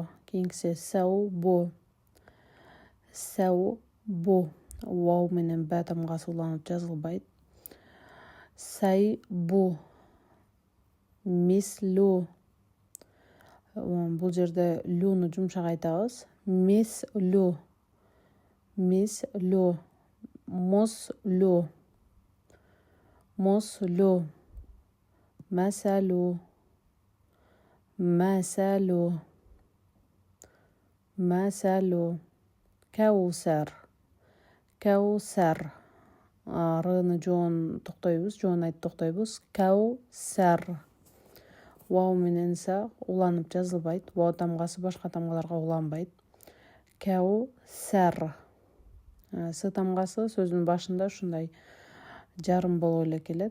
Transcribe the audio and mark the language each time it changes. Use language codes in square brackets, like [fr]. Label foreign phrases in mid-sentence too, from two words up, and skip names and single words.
[ky] Кийинкиси [ar] ثوبُ، ثوبُ. [ky] Вау менен ба тамгасы уланып жазылбайт. [ar] ثوبُ، مِثلُ. [ky] Бул жерде люну жумшак айтабыз. [ar] مِثلُ، مِثلُ، مُسلُ، مُسلُ، مَسألُ، مَسألُ، مَسألُ، كَوثَر، كَوثَر. [ky] Рыны жоон токтойбуз, жоон айтып токтойбуз. Каусар. Вау менен са уланып жазылбайт. Вау тамгасы башка тамгаларга уланбайт. Каусар. С тамгасы сөздүн башында ушундай жарым болуп эле келет.